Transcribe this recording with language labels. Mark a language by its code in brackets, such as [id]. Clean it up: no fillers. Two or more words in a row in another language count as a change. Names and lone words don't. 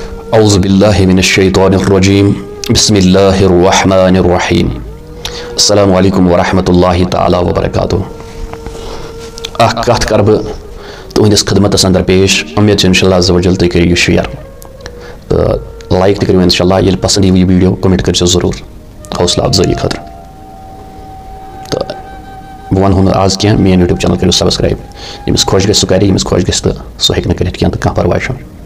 [ar] أعوذ بالله من الشيطان الرجيم بسم الله الرحمن الرحيم السلام عليكم ورحمة الله تعالى وبركاته [ks] کَتھ کَرٕ بہٕ تُہٕنٛدِس خدمتس اندر پیش اُمید چھِ [ar] اِنشاء اللہ عز وجل [ks] تُہۍ کٔرِو یہِ شِیر تہٕ لایک تہِ کٔرِو [ar] اِنشاء اللہ [ks] ییٚلہِ پسنٛد یِیہِ یہِ ویٖڈیو کوٚمٮ۪نٛٹ کٔرۍزیو ضروٗر حوصلہٕ افضٲیی خٲطرٕ تہٕ بہٕ وَنہو نہٕ آز کینٛہہ میٛٲنۍ [en] YouTube channel [ks] کٔرِو سبسکرایب ییٚمِس خۄش گژھِ سُہ کَرِ ییٚمِس خۄش گژھِ تہٕ سُہ ہیٚکہِ نہٕ کٔرِتھ کینٛہہ تہٕ کانٛہہ پرواے چھُنہٕ